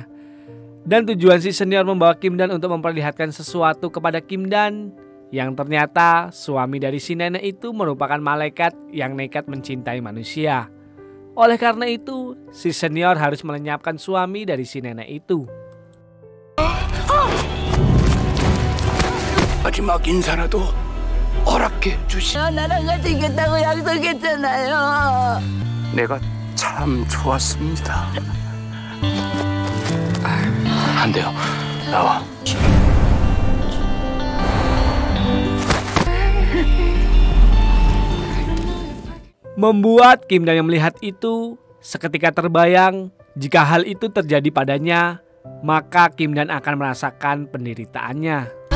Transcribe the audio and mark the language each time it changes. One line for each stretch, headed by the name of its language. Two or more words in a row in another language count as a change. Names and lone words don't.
Indonesian: Dan tujuan si senior membawa Kim Dan untuk memperlihatkan sesuatu kepada Kim Dan, yang ternyata suami dari si nenek itu merupakan malaikat yang nekat mencintai manusia. Oleh karena itu, si senior harus melenyapkan suami dari si nenek itu.
Korean: 마지막 인사라도 허락해 주시. 나랑 같이 있겠다고 약속했잖아요. 내가 참 좋았습니다. 안 돼요. 나와.
Indonesian: Membuat Kim Dan yang melihat itu seketika terbayang jika hal itu terjadi padanya, maka Kim Dan akan merasakan penderitaannya.